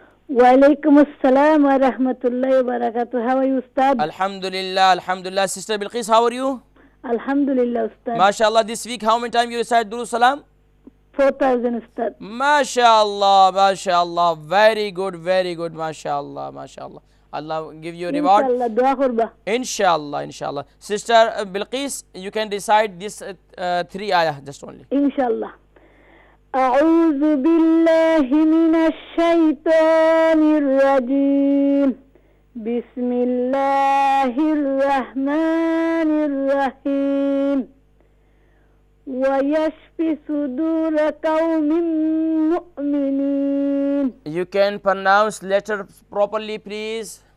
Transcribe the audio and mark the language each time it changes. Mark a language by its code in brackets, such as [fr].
[ar] वालेकुम अस्सलाम व रहमतुल्लाहि व बरकातुहू। [en] how are you [ar] उस्ताद? अल्हम्दुलिल्लाह अल्हम्दुलिल्लाह। [en] Sister Bilqis, how are you? [ar] अल्हम्दुलिल्लाह उस्ताद। माशाअल्लाह। [en] This week how many time you recite दुरूद सलाम? 4000 उस्ताद। [ar] माशाअल्लाह माशाअल्लाह, [en] very good [ar] माशाअल्लाह माशाअल्लाह। [en] Allah give you a reward. [ar] इंशाअल्लाह दुआ करबा। Inshallah, inshallah. [en] Sister Bilqis, you can recite this 3 ayah just only. इंशाअल्लाह। [ar] أعوذ بالله من الشيطان الرجيم بسم الله الرحمن الرحيم ويشفي صدور قوم مؤمنين. [en] You can pronounce letter properly, please.